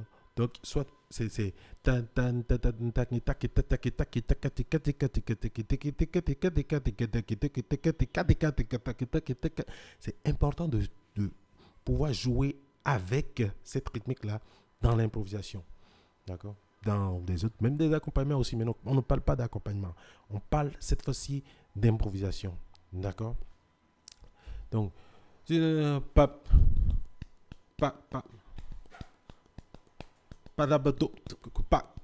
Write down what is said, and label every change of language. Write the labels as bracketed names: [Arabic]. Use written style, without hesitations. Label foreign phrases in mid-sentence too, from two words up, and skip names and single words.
[French] Donc, soit c'est c'est important de pouvoir jouer avec cette rythmique-là dans l'improvisation. D'accord? Dans des autres, même des accompagnements aussi, mais non, on ne parle pas d'accompagnement. On parle cette fois-ci d'improvisation. D'accord? Donc, pa pa pa pa da ba do pa